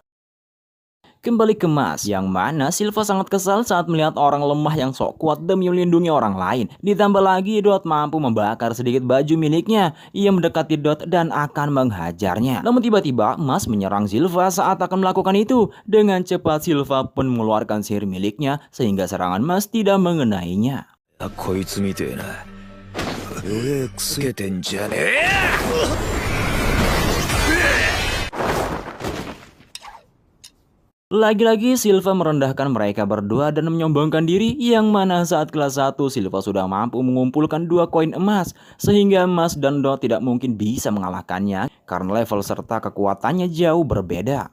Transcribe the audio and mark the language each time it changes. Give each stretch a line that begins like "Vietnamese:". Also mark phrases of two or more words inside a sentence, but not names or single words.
Indonesian: Kembali ke Mas, yang mana Silva sangat kesal saat melihat orang lemah yang sok kuat demi melindungi orang lain. Ditambah lagi Dot mampu membakar sedikit baju miliknya. Ia mendekati Dot dan akan menghajarnya. Namun tiba-tiba Mas menyerang Silva saat akan melakukan itu. Dengan cepat Silva pun mengeluarkan sihir miliknya sehingga serangan Mas tidak mengenainya.
Japanese: こいつみてえな。弱えくせてんじゃねえ。
Indonesian: Lagi-lagi Silva merendahkan mereka berdua dan menyombongkan diri, yang mana saat kelas 1 Silva sudah mampu mengumpulkan 2 koin emas sehingga Mas dan Dot tidak mungkin bisa mengalahkannya karena level serta kekuatannya jauh berbeda.